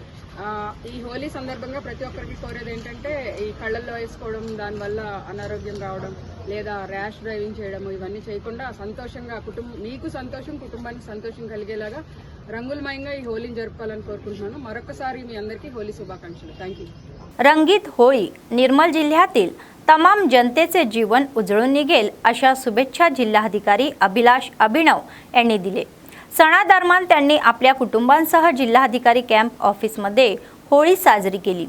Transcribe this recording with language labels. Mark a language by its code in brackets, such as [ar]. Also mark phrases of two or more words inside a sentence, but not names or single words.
[te] ఈ హోలీ సందర్భంగా ప్రతి ఒక్కరికి కోరేది ఏంటంటే ఈ కళ్ళల్లో వేసుకోవడం, దానివల్ల అనారోగ్యం రావడం లేదా [en] rash driving [te] చేయడం ఇవన్నీ చేయకుండా సంతోషంగా మీకు సంతోషం, కుటుంబానికి సంతోషం కలిగేలాగా రంగులమయంగా ఈ హోలీని జరుపుకోవాలని కోరుకుంటున్నాను. మరొకసారి మీ అందరికీ హోలీ శుభాకాంక్షలు. [en] thank you. [mr] रंगीत होळी निर्मल जिल्ह्यातील तमाम जनतेचे जीवन उजळून निघेल अशा शुभेच्छा जिल्हाधिकारी अभिलाष अभिनव यांनी दिले. सणादरम्यान त्यांनी आपल्या कुटुंबांसह जिल्हाधिकारी [en] camp officeमध्ये [mr] होळी साजरी केली.